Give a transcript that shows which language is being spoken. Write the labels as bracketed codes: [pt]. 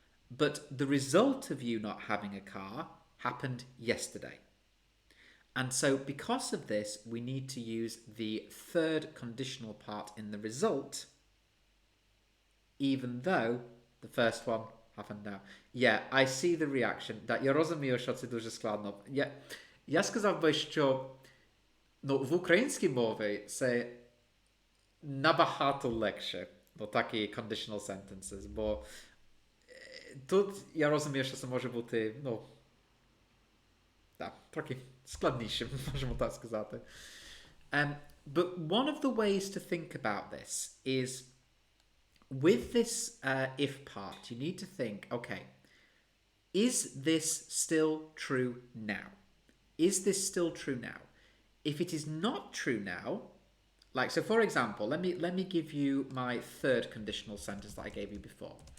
[en] But the result of you not having a car happened yesterday. And so because of this, we need to use the third conditional part in the result, even though the first one happened now. Yeah, I see the reaction. [uk] Я розумію, що це дуже складно. Я сказав би, що в українській мові це набагато легше, такі [en] conditional sentences, [uk] бо тут я розумію, що це може бути, трохи складнішим, можемо так сказати. [en] But one of the ways to think about this is with this if part, you need to think, okay, is this still true now? Is this still true now? If it is not true now, like, so for example, let me give you my third conditional sentence that I gave you before.